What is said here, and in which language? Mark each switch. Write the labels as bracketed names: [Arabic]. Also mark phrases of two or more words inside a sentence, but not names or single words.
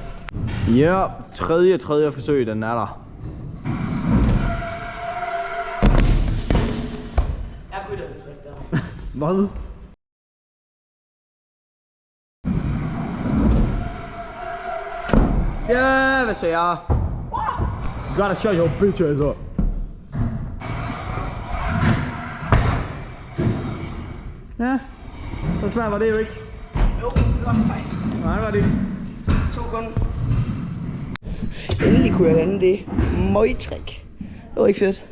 [Danish] Ja, tredje forsøg, den er der. Jeg kunne ikke trykke der. Hvad? Ja, hvad siger jeg? [English] You gotta shut your bitch ass up. [Danish] Ja, så svært var det jo ikke. Jo, det var det faktisk. Nej, det var det. 2 kunder. Endelig kunne jeg lande det møgtrik. Det var ikke fedt.